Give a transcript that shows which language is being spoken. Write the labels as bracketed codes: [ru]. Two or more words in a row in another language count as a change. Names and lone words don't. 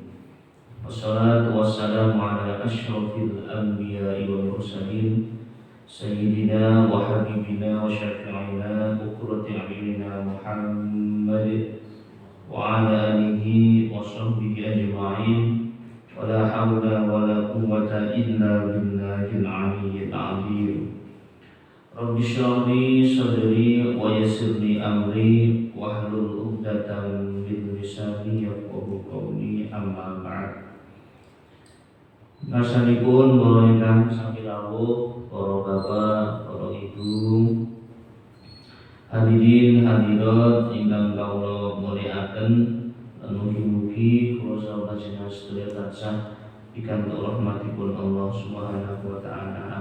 [ar] والصلاة والسلام على أشرف الأنبياء والمرسلين سيدنا وحبيبنا وشفيعنا وقرة أعيننا محمد وعلى آله وصحبه أجمعين ولا حول ولا قوة إلا بالله العلي العظيم. رب اشرح لي صدري ويسر لي أمري واحلل عقدة من لساني يفقهوا قولي، أما بعد. [jv] Nasanipun para ingkang sami rawuh, para bapak, para ibu, hadirin hadirat ingkang kawula mulyakaken, lan mugi-mugi kula saha panjenengan sedaya tansah pikantuk rahmatipun [ar] الله سبحانه وتعالى.